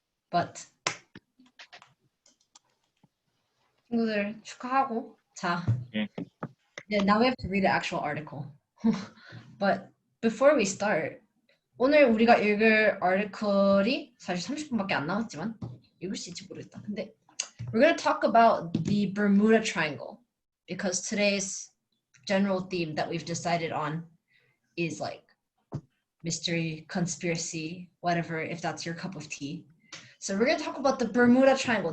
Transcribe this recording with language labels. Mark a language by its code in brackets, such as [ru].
[en] But [ko] 친구들 축하하고. [en] 자, yeah, now we have to read the actual article. But before we start, [ko] 오늘 우리가 읽을 article이 사실 30분밖에 안 남았지만 읽을 수 있을지 모르겠다. [en] 근데 we're going to talk about the Bermuda Triangle because today's general theme that we've decided on is like mystery, conspiracy, whatever, if that's your cup of tea. So we're going to talk about the Bermuda Triangle.